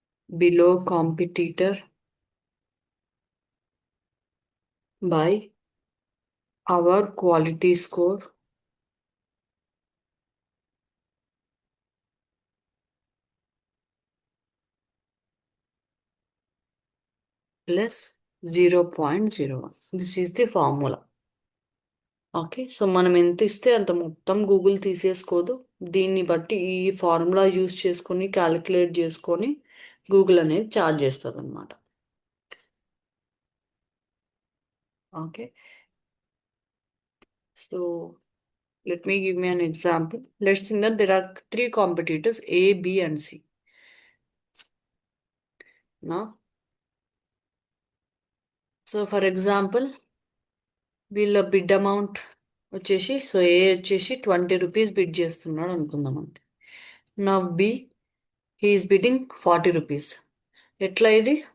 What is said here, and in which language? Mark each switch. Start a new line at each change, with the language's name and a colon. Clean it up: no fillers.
English: below competitor by our quality score plus 0.01. This is the formula.
Telugu: Okay, so మనం ఎంత ఇస్తే అంత మొత్తం గూగుల్ తీసేసుకోదు. దీన్ని బట్టి ఈ ఫార్ములా యూస్ చేసుకొని క్యాలిక్యులేట్ చేసుకొని గూగుల్ అనేది ఛార్జ్ చేస్తుంది అనమాట.
English: Okay, so let me give me an example. Let's think that there are three competitors A, B and C.
Telugu: Now, so for example, వీళ్ళ బిడ్ అమౌంట్ వచ్చేసి, సో ఏ వచ్చేసి 20 rupees bid చేస్తున్నాడు అనుకుందామండి.
English: నా B he's bidding 40 rupees.
Telugu: ఎట్లా ఇది?